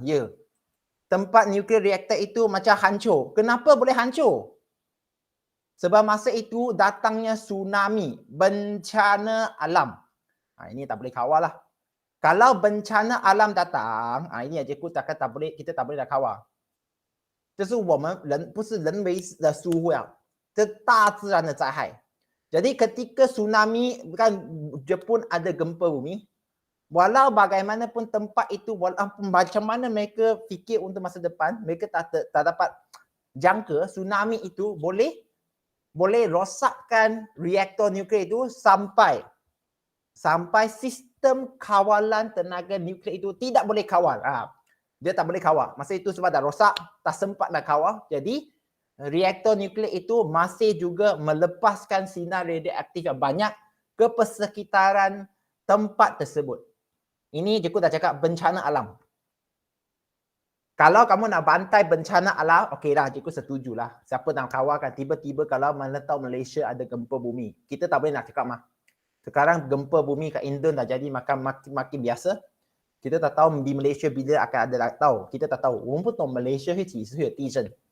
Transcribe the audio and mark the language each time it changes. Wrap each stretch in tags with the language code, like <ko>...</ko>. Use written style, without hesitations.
<ms>Ya. Tempat nuklear reaktor itu macam hancur. Kenapa boleh hancur? Sebab masa itu datangnya tsunami, bencana alam. Ini tak boleh kawal lah. Kalau bencana alam datang, ini Cikgu tak boleh, kita tak boleh dah kawal.</ms> <zh>这是我们人不是人为的疏忽啊，这大自然的灾害。</zh> <ms>Jadi ketika tsunami, kan Jepun ada gempa bumi, walau bagaimanapun tempat itu, walaupun macam mana mereka fikir untuk masa depan, mereka tak dapat jangka tsunami itu boleh rosakkan reaktor nuklear itu sampai sistem kawalan tenaga nuklear itu tidak boleh kawal. Dia tak boleh kawal. Masa itu sebab dah rosak, tak sempat nak kawal. Jadi reaktor nuklear itu masih juga melepaskan sinar radioaktif yang banyak ke persekitaran tempat tersebut. Ini Cikgu dah cakap bencana alam. Kalau kamu nak bantai bencana alam, okeylah, Cikgu setujulah. Siapa nak kawalkan tiba-tiba kalau mana tahu Malaysia ada gempa bumi. Kita tak boleh nak cakap mah. Sekarang gempa bumi kat Indon dah jadi makin biasa. Kita tak tahu di Malaysia bila akan ada, tak tahu. Kita tak tahu.</ms> <zh>我们不懂 Malaysia 会几时会有地震。</zh>